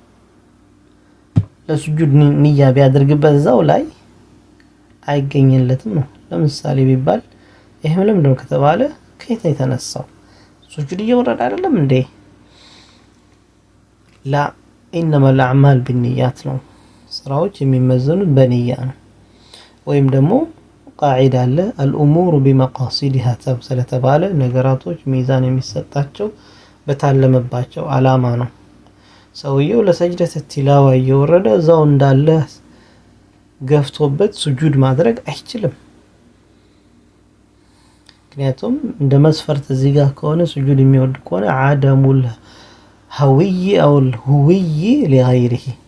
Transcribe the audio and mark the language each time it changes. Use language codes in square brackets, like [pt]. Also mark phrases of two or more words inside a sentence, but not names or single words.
[am] ለሱጁድ ንያ ቢያደርግበት እዛው ላይ አይገኝለትም ነው። ለምሳሌ ቢባል ይሄም ለምንድነው ከተባለ ከየት ነው የተነሳው? ሱጁድ እየወረደ አይደለም እንዴ? [ar] لا إنما الأعمال بالنيات [am] ነው። ስራዎች የሚመዘኑት በንያ ነው። ወይም ደግሞ ቃዒዳ አለ [ar] الأمور بمقاصدها [am] ስለተባለ ነገራቶች ሚዛን የሚሰጣቸው በታለመባቸው አላማ ነው። ሰውየው ለሰጅደት ቲላዋ እየወረደ እዛው እንዳለ ገፍቶበት ሱጁድ ማድረግ አይችልም። ምክንያቱም እንደ መስፈርት እዚህ ጋር ከሆነ ሱጁድ የሚወርድ ከሆነ [ar] عدم الهوي أو الهوي لغيره